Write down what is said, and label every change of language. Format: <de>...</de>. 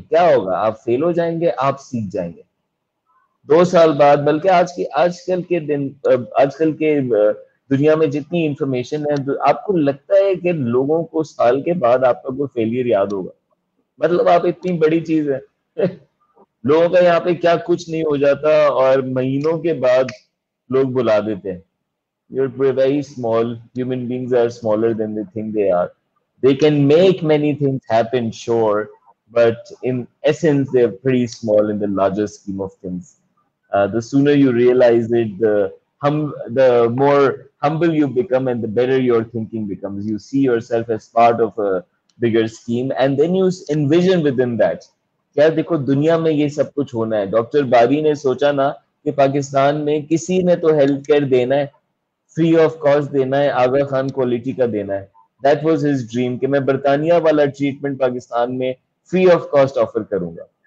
<ur>کیا ہوگا؟ آپ فیل ہو جائیں گے، آپ سیکھ جائیں گے. 2 سال بعد، بلکہ آج کل کے دن، آج کل کے دنیا میں جتنی انفارمیشن ہے، آپ کو لگتا ہے کہ لوگوں کو سال کے بعد آپ کا کوئی فیلئر یاد ہوگا؟ مطلب آپ اتنی بڑی چیز ہے. لوگوں کا یہاں پہ کیا کچھ نہیں ہو جاتا اور مہینوں کے بعد لوگ بلا دیتے ہیں.</ur> <en>You're very small. Human beings are smaller than they think they are. They can make many things happen, sure, but in essence, they're pretty small in the larger scheme of things. The sooner you realize it, the more humble you become and the better your thinking becomes. You see yourself as part of a bigger scheme and then you envision within that.</en> <ur>کیا دیکھو دنیا میں یہ سب کچھ ہونا ہے. Doctor باری نے سوچا نا کہ پاکستان میں کسی نے تو ہیلتھ کیئر دینا ہے، فری آف کاسٹ دینا ہے، آغا خان کوالٹی کا دینا ہے.</ur> <en>that was his dream</en> <ur>کہ میں برطانیہ والا ٹریٹمنٹ پاکستان میں فری آف کاسٹ آفر کروں گا.</ur>